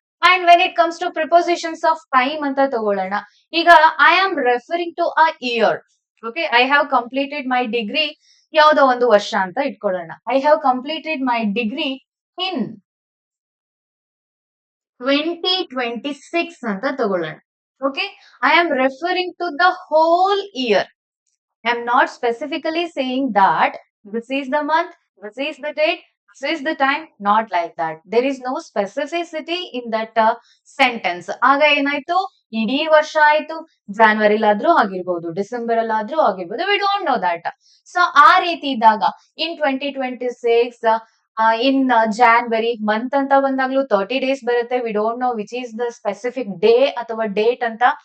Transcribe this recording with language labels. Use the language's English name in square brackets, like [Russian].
[English] and when it comes to prepositions of time [Kannada] ಅಂತ ತಗೊಳ್ಳೋಣ. [English] ಈಗ I am referring to a year. Okay, I have completed my degree, [Kannada] ಯಾವ್ದೋ ಒಂದು ವರ್ಷ ಅಂತ ಇಟ್ಕೊಳ್ಳೋಣ. [English] I have completed my degree in 2026 [Kannada] ಅಂತ ತಗೊಳ್ಳೋಣ. [English] Okay, I am referring to the whole year. I am not specifically saying that this is the month, this is the date, this is the time, not like that. There is no specificity in that sentence. [Kannada] ಆಗ ಏನಾಯ್ತು, ಇಡೀ ವರ್ಷ ಆಯ್ತು, ಜಾನ್ವರಿಲಾದ್ರೂ ಆಗಿರ್ಬೋದು, December ಅಲ್ಲಾದ್ರೂ ಆಗಿರ್ಬೋದು, [English] We don't know that. [Kannada] So ಆ ರೀತಿ ಇದ್ದಾಗ [English] In 2026, in January month ಅಂತ ಬಂದಾಗ್ಲೂ 30 days ಬರುತ್ತೆ, we don't know which is the specific day ಅಥವಾ date ಅಂತ.